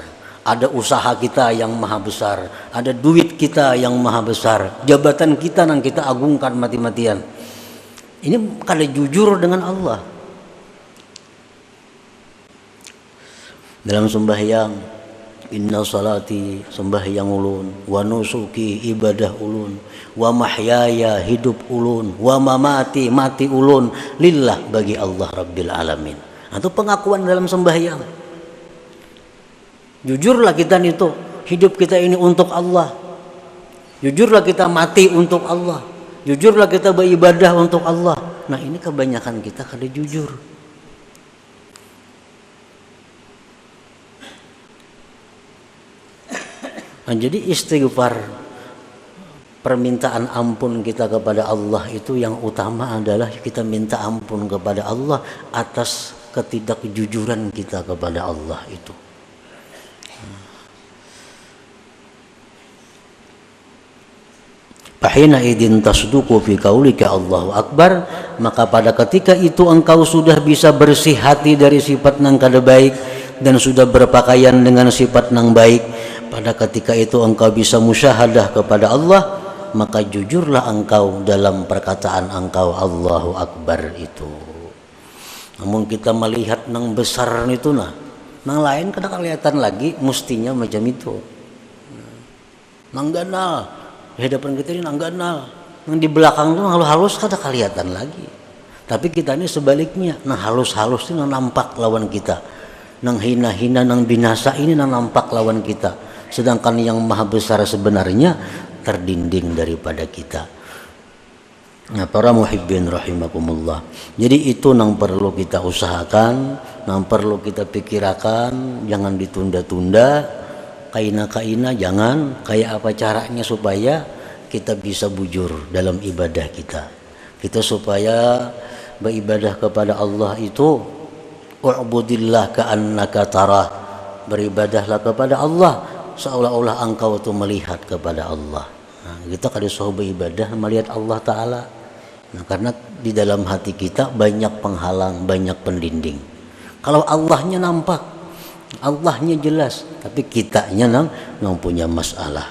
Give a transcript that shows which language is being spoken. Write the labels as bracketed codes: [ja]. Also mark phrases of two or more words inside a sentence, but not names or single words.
[id] Ada usaha kita yang maha besar. Ada duit kita yang maha besar. Jabatan kita yang kita agungkan mati-matian. Ini kada jujur dengan Allah. Dalam sembahyang, [ar] إن صلاتي, [bjn] sembahyang ulun, [ar] ونسكي, [bjn] ibadah ulun, [ar] ومحياي, [bjn] hidup ulun, [ar] ومماتي, [bjn] mati ulun, lillah, bagi Allah [ar] رب العالمين. [id] Itu pengakuan dalam sembahyang. Jujurlah kita itu, hidup kita ini untuk Allah. Jujurlah kita mati untuk Allah. Jujurlah kita beribadah untuk Allah. Nah ini kebanyakan kita kada jujur. Nah, jadi istighfar, permintaan ampun kita kepada Allah itu yang utama adalah kita minta ampun kepada Allah atas ketidakjujuran kita kepada Allah itu. [ar] فحينئذ تصدق في قولك الله أكبر, [id] maka pada ketika itu engkau sudah bisa bersih hati dari sifat yang kada baik dan sudah berpakaian dengan sifat yang baik. Pada ketika itu engkau bisa musyahadah kepada Allah, maka jujurlah engkau dalam perkataan engkau Allahu Akbar itu. [bjn] Namun kita melihat nang besar itu nah, Nang lain kada kelihatan lagi mestinya macam itu. Nang ganal, di hadapan kita ini nang ganal. Nang di belakang tuh halus-halus kada kelihatan lagi. Tapi kita ini sebaliknya, nang halus-halus itu nang nampak lawan kita. Nang hina-hina, nang binasa ini nang nampak lawan kita. [id] Sedangkan yang maha besar sebenarnya terdinding daripada kita. Nah, para [ar] محبين رحمكم الله. [id] Jadi itu yang perlu kita usahakan, yang perlu kita pikirkan, jangan ditunda-tunda. [bjn] Kaina-kaina jangan, kayak apa caranya supaya kita bisa bujur dalam ibadah kita. [id] Kita supaya beribadah kepada Allah itu [ar] اعبد الله كأنك تراه. [id] Beribadahlah kepada Allah seolah-olah engkau itu melihat kepada Allah. Nah, kita kalau disuruh beribadah melihat Allah Ta'ala. Nah, karena di dalam hati kita banyak penghalang, banyak pendinding. Kalau Allahnya nampak, Allahnya jelas, tapi kitanya nang punya masalah.